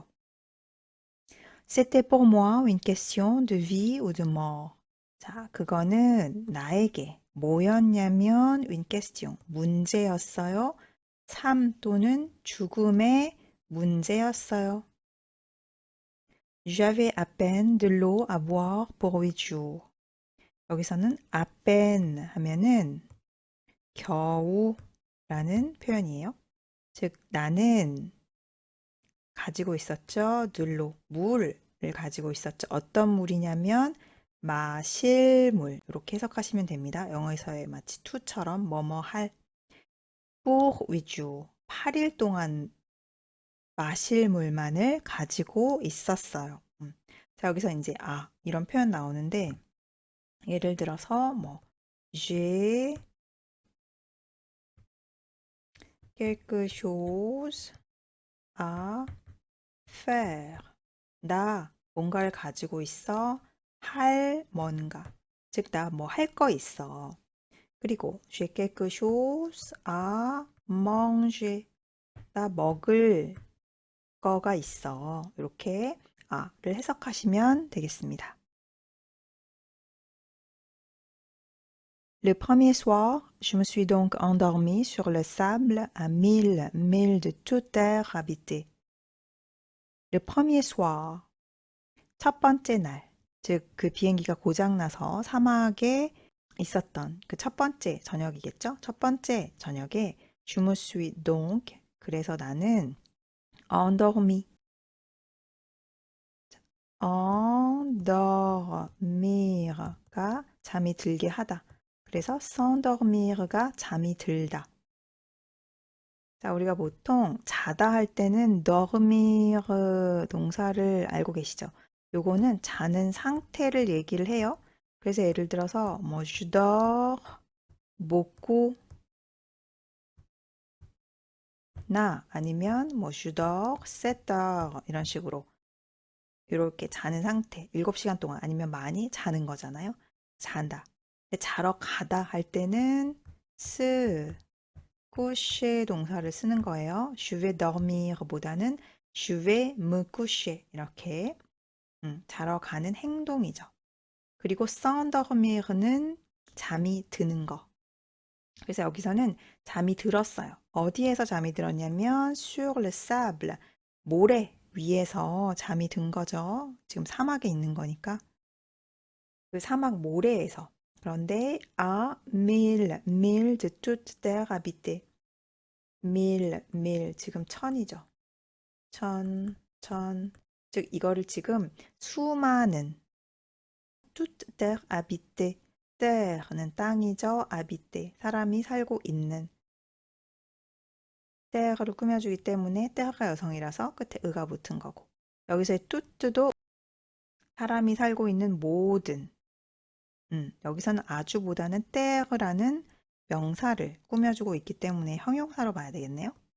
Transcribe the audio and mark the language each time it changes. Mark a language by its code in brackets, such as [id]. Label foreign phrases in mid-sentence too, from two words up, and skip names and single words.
[fr] C'était pour moi une question de vie ou de mort. [ko] 자, 그거는 나에게 뭐였냐면 [fr] une question, [ko] 문제였어요. 삶 또는 죽음의 문제였어요. [fr] J'avais à peine de l'eau à boire pour 8 jours. [ko] 여기서는 [fr] à peine [ko] 하면은 겨우라는 표현이에요. 즉 나는 가지고 있었죠. 들로 물을 가지고 있었죠. 어떤 물이냐면 마실 물 이렇게 해석하시면 됩니다. 영어에서의 마치 to처럼 뭐뭐 할 pour 위주 8일 동안 마실 물만을 가지고 있었어요. 자, 여기서 이제 이런 표현 나오는데 예를 들어서 뭐 [fr] j'ai quelque chose à faire. [ko] 나 뭔가를 가지고 있어. 할 뭔가. 즉, 나 뭐 할 거 있어. 그리고 [fr] j'ai quelque chose à manger. [ko] 나 먹을 거가 있어. 이렇게 를 해석하시면 되겠습니다. [fr] Le premier soir, je me suis donc endormie sur le sable à 1000 milles de toute terre habitée. Le premier soir, [ko] 첫 번째 날, 즉 그 비행기가 고장나서 사막에 있었던 그 첫 번째 저녁이겠죠? 첫 번째 저녁에 [fr] je me suis donc, [ko] 그래서 나는 endormi, endormir가 잠이 들게 하다. 그래서 s'endormir가 잠이 들다. 자, 우리가 보통 자다 할 때는 dormir 동사를 알고 계시죠? 요거는 자는 상태를 얘기를 해요. 그래서 예를 들어서 뭐 [fr] je dors beaucoup [ko] 나 아니면 뭐 [fr] je dors 7 heures [ko] 이런 식으로 이렇게 자는 상태 7시간 동안 아니면 많이 자는 거잖아요. 잔다. 근데 자러 가다 할 때는 [fr] se coucher [ko] 동사를 쓰는 거예요. [fr] Je vais dormir [ko] 보다는 [fr] je vais me coucher [ko] 이렇게 자러 가는 행동이죠. 그리고 s'endormir는 잠이 드는 거. 그래서 여기서는 잠이 들었어요. 어디에서 잠이 들었냐면 [fr] sur le sable, [ko] 모래 위에서 잠이 든 거죠. 지금 사막에 있는 거니까. 그 사막 모래에서. 그런데 [fr] à 1000 milles de toute terre habitée. [ko] 밀, 지금 천이죠. 천, 즉 이거를 지금 수많은 [fr] toute terre habitée, [ko] terre는 땅이죠. habité, 사람이 살고 있는 terre를 꾸며주기 때문에 terre가 여성이라서 끝에 의가 붙은 거고 여기서의 toutes도 사람이 살고 있는 모든 여기서는 아주보다는 terre라는 명사를 꾸며주고 있기 때문에 형용사로 봐야 되겠네요.